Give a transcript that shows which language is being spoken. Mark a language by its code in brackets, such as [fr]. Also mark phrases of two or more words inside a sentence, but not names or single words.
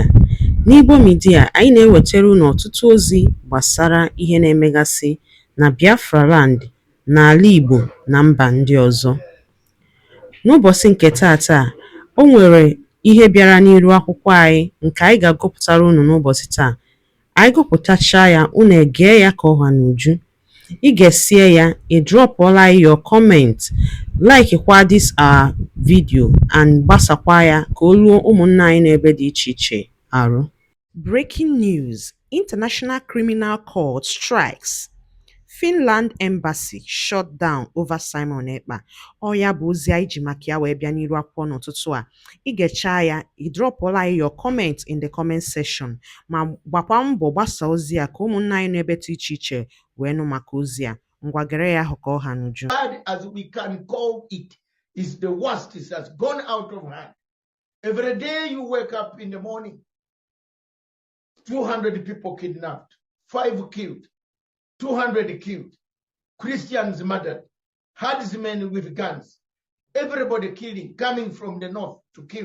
[ig] N'Igbo Media, anyị na-ewetara unu ọtụtụ ozi gbasara ihe na-emegasị na Biafra Land, n'ala Igbo na mba ndị ọzọ. N'ụbọchị nke taata, o nwere ihe bịara n'iru akwụkwọ anyị nke anyị ga-agụpụtara unu n'ụbọchị taa. Anyị gụpụtachaa ya, unu egee ya ka ọha n'uju. Ị ga-esie ya, ị drọpụọla [en] your comment, [ig] like kwa [en] this our video [ig] and gbasakwa ya ka o ruo ụmụnna anyị n'ebe dị iche iche arụ. [en] Breaking news: International Criminal Court strikes. Finland embassy shut down over Simon Ekpa. [ig] Ọ ya bụ ozi anyị ji maka ya wee bịa n'iru akwụkwọ n'ụtụtụ a. Ị ga-echa ya, ị drọpụọla [en] your comment in the comment section, [ig] ma gbakwa mbọ gbasa ozi a ka ụmụnna anyị n'ebe dị iche iche wee nụ maka ozi a. Ngwa gere ya ahụ ka ọ ha n'uju. [en] Bad as we can call it is the worst. It has gone out of hand. Every day you wake up in the morning, 200 people kidnapped, 5 killed, 200 killed, Christians murdered, herdsmen with guns, everybody killing, coming from the north to kill.